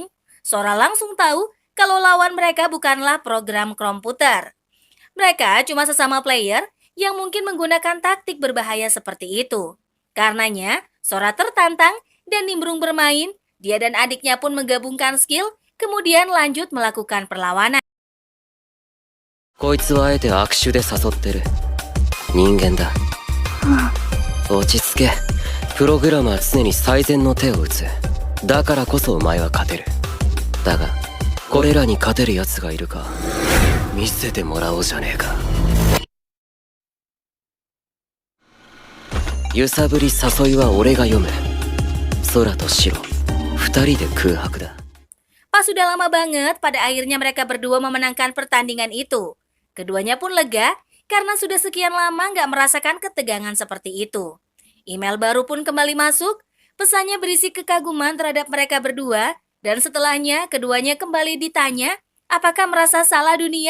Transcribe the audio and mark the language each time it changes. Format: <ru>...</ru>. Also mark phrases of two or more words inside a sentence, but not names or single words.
<id>Sora langsung tahu kalau lawan mereka bukanlah program komputer. Mereka cuma sesama player yang mungkin menggunakan taktik berbahaya seperti itu. Karenanya, Sora tertantang dan nimbrung bermain. Dia dan adiknya pun menggabungkan skill, kemudian lanjut melakukan perlawanan.</id> <ja>こいつはあえて握手で誘ってる。人間だ。落ち着け。プログラムは常に最善の手を打つ。だからこそお前は勝てる。だが、これらに勝てる奴がいるか。見せてもらおうじゃねえか。揺さぶり誘いは俺が読む。空と白、二人で空白だ。</ja> <id>Pas sudah lama banget, pada akhirnya mereka berdua memenangkan pertandingan itu. Keduanya pun lega karena sudah sekian lama nggak merasakan ketegangan seperti itu. Email baru pun kembali masuk, pesannya berisi kekaguman terhadap mereka berdua, dan setelahnya keduanya kembali ditanya apakah merasa salah dunia.</id>